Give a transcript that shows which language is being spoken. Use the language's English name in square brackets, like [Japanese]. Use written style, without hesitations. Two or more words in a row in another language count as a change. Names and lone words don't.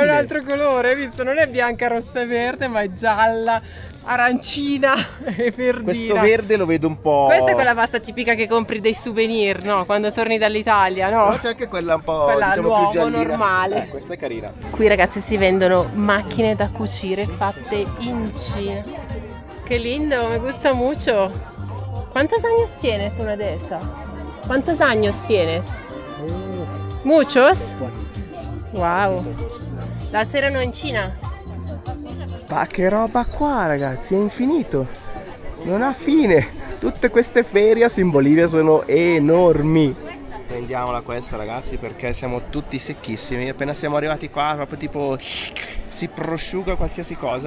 [Italian] È un altro colore, hai visto? Non è bianca, rossa e verde, ma è gialla, arancina e verdina. Questo verde lo vedo un po'. Questa è quella pasta tipica che compri dei souvenir, no? Quando torni dall'Italia, no? Però c'è anche quella un po', Quella diciamo, l'uovo più giallina. normale. Questa è carina. Qui ragazzi si vendono macchine da cucire fatte in Cina. [Spanish] Qué lindo, me gusta mucho. ¿Cuántos años tienes una de esas? ¿Cuántos años tienes? ¿Muchos? [Italian] Wow. Las erano in Cina? Ma che roba qua, ragazzi, è infinito. Non ha fine. Tutte queste ferias in Bolivia sono enormi. Prendiamola questa, ragazzi, perché siamo tutti secchissimi. Appena siamo arrivati qua, proprio tipo si prosciuga qualsiasi cosa.